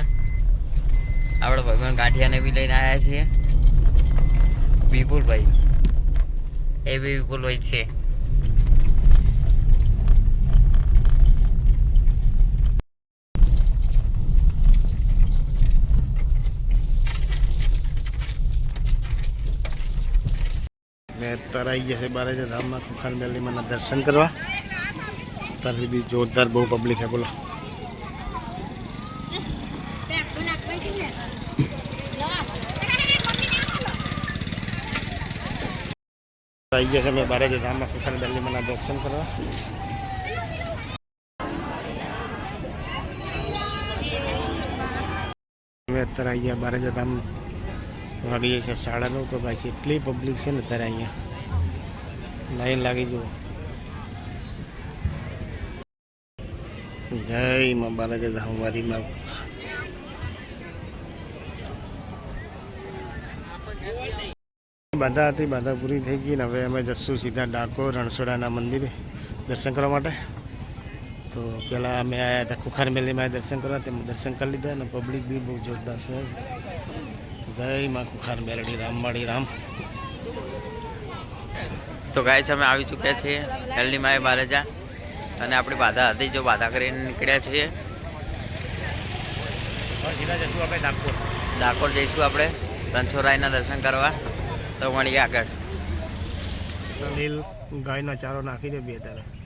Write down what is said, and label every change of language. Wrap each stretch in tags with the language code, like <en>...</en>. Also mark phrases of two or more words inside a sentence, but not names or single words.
<gu>આપણે ભગવાન ગાંઠિયાને બી લઈને આવ્યા છીએ, વિપુલભાઈ એ બી વિપુલભાઈ છે। મેં અત્યારે આવી ગયા છે બારેજા ધામમાં खुखार मेलीમાં દર્શન કરવા। અત્યારે બી જોરદાર બહુ પબ્લિક હે, બોલો। આવી ગયા છે મેં બારેજા ધામમાં खुखार मेलीમાં દર્શન કરવા। મેં અત્યારે આવી ગયા બારેજા ધામ, વાગી જાય છે 9:30। તો ગાઈસ એટલી પબ્લિક છે ને અત્યારે અહીંયા લાઈન લાગી જુઓ। જય માં બારેજા ધામ વાળી માં। બાધા હતી, બાધા પૂરી થઈ ગઈ ને હવે અમે જશું સીધા ડાકોર રણછોડાના મંદિરે દર્શન કરવા માટે। તો પહેલાં અમે આવ્યા હતા खुखार मेलीમાં દર્શન કરવા, તેમાં દર્શન કરી લીધા અને પબ્લિક બી બહુ જોરદાર છે। જય માં खुखार मेली રામવાડી રામ। તો ગાઈસ અમે આવી ચૂક્યા છીએ મેલીમાં બારેજા, અને આપણી બાધા હતી જો બાધા કરીને નીકળ્યા છીએ। સીધા જશું આપણે ડાકોર, ડાકોર જઈશું આપણે રણછોડરાયના દર્શન કરવા। તો મળીએ આગળ। લીલ ગાયનો ચારો નાખી દે બે તારે।</gu>